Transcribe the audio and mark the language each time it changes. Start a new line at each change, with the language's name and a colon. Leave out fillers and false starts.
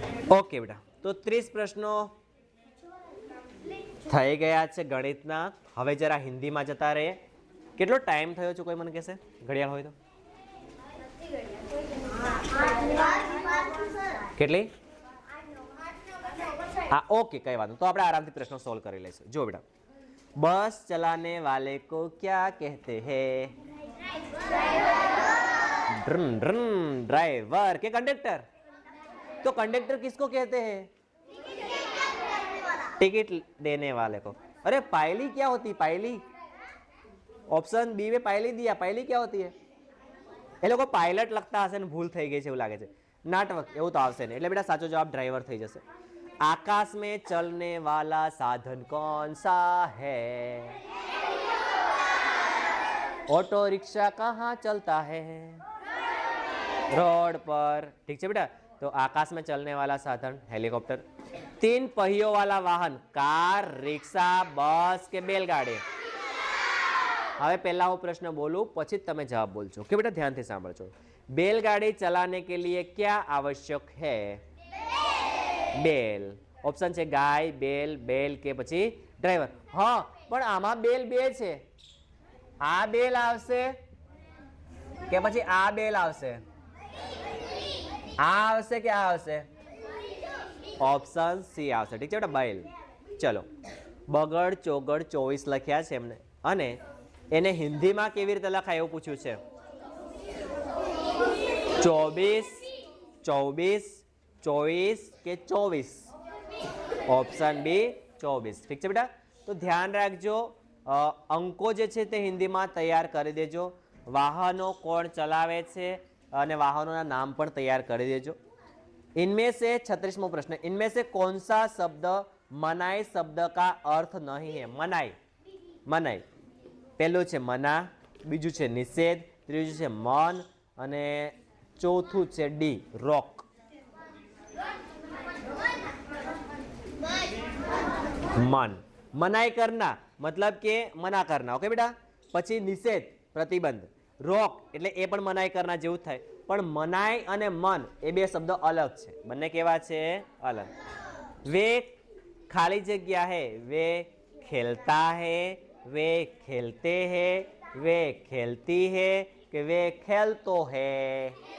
Gujarati: Okay બેટા, તો 30 પ્રશ્નો થઈ ગયા છે ગણિતના. હવે જરા હિન્દીમાં જતા રહીએ. કેટલો ટાઈમ થયો છે કોઈ મને કહેશે? ઘડિયાળ હોય તો કેટલી? હા ઓકે, કઈ વાત નહીં. તો આપણે આરામથી પ્રશ્નો સોલ્વ કરી લઈશું. જો બેટા,
Hindi: बस चलाने वाले को क्या कहते हैं? ड्राइवर के कंडक्टर? तो कंडक्टर किसको कहते हैं? टिकट देने वाले को. अरे पायली क्या होती? पायली ऑप्शन बी में पायली दिया. पायली क्या होती है?
Gujarati: એ લોકો પાયલટ લખતા હશે ને ભૂલ થઈ ગઈ છે એવું લાગે છે. નાટક એવું તો આવશે ને. એટલે બેટા સાચો જવાબ ડ્રાઈવર થઈ જશે.
Hindi: आकाश में चलने वाला साधन कौन सा है? ऑटो रिक्शा कहाँ चलता है? रोड पर. ठीक है बेटा, तो आकाश में चलने वाला साधन हेलीकॉप्टर. 3 पहियों वाला वाहन कार, रिक्शा, बस के बैलगाड़ी.
Gujarati: હવે પહેલા હું પ્રશ્ન બોલું પછી તમે જવાબ બોલજો. કે બેટા ધ્યાનથી સાંભળજો.
Hindi: बैलगाड़ी चलाने के लिए क्या आवश्यक है?
Gujarati: બેલ. ઓપ્શન છે ગાય, બેલ, બેલ કે પછી ડ્રાઈવર. હા, પણ આમાં બેલ બે છે. આ બેલ આવશે કે પછી આ બેલ આવશે? આ આવશે કે આ આવશે? ઓપ્શન સી આવશે. ઠીક છે બેટા, બેલ. ચલો, બગડ ચોગડ 24 લખ્યા છે એમને, અને એને હિન્દીમાં કેવી રીતે લખાય એવું પૂછ્યું છે. 24, 24, 24 કે 24? Option B 24. ઠીક છે બેટા, તો ધ્યાન રાખજો. અંકો જે છે તે હિન્દીમાં તૈયાર કરી દેજો. વાહનો કોણ ચલાવે છે અને વાહનોના નામ પણ તૈયાર કરી દેજો.
Hindi: इनमें से 36मो प्रश्न, इनमें से कौन सा शब्द मनाई शब्द का अर्थ नहीं है? मनाई, मनाई
Gujarati: પહેલું છે મના, બીજું છે નિષેધ, ત્રીજું છે મન અને ચોથું છે ડી રોક.
Hindi: मन, मनाई करना मतलब के मना करना.
Gujarati: ओके बेटा, પછી નિષેધ પ્રતિબંધ, રોક એટલે એ પણ મનાઈ કરના જેવું થાય. પણ મનાઈ અને મન એ બે શબ્દ અલગ છે. બંને કેવા છે? અલગ.
Hindi: વે
Gujarati: ખાલી જગ્યા
Hindi: હે, વે ખેલતા હે, वे खेलते हैं, वे खेलती है कि वे खेलतो है?